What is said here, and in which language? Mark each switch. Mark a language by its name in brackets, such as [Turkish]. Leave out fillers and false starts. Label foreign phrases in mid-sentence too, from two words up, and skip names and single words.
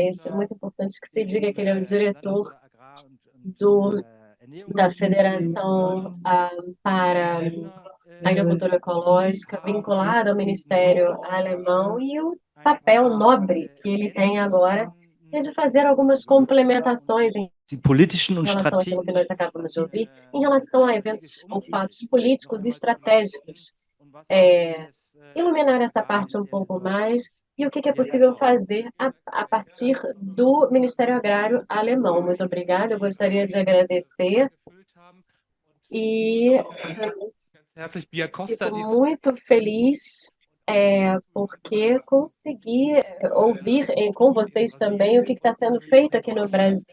[Portuguese] É muito importante que se diga que ele é o diretor da Federação para a Agricultura Ecológica, vinculada ao Ministério Alemão, e o papel nobre que ele tem agora e de fazer algumas complementações em [German] die politischen und [Portuguese] relação àquilo que [German] Strategien [Portuguese] nós acabamos de ouvir, em relação a eventos ou fatos políticos e estratégicos. Iluminar essa parte um pouco mais e o que é possível fazer a partir do Ministério Agrário alemão. Muito obrigada, eu gostaria de agradecer e fico muito feliz porque consegui ouvir com vocês também o que está sendo feito aqui no Brasil.